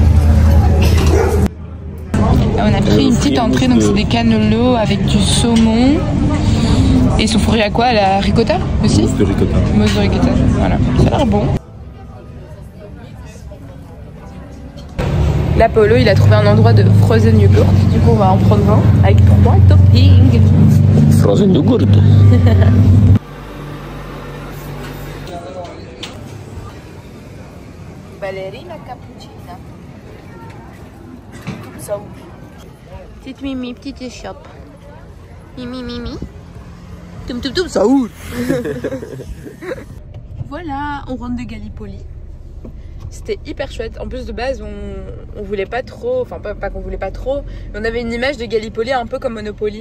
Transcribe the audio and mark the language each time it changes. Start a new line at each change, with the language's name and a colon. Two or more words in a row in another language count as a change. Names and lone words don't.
French: Là, on a pris une petite entrée, donc c'est des cannellots avec du saumon. Et ils sont fourrés à quoi? À la ricotta aussi? De ricotta. Mousse de ricotta, voilà. Ça a l'air bon. Là, Paolo, il a trouvé un endroit de
English: frozen yogurt.
French: Du coup, on va en prendre un avec 3 toppings.
English: Frozen yogurt.
Italian: Ballerina cappuccina.
French: Ça où? Petite Mimi, petite échoppe. Mimi, Mimi. Toum toum toum, ça où? Voilà, on rentre de Gallipoli. C'était hyper chouette. En plus de base, on voulait pas trop, enfin pas qu'on voulait pas trop, mais on avait une image de Gallipoli un peu comme Monopoly.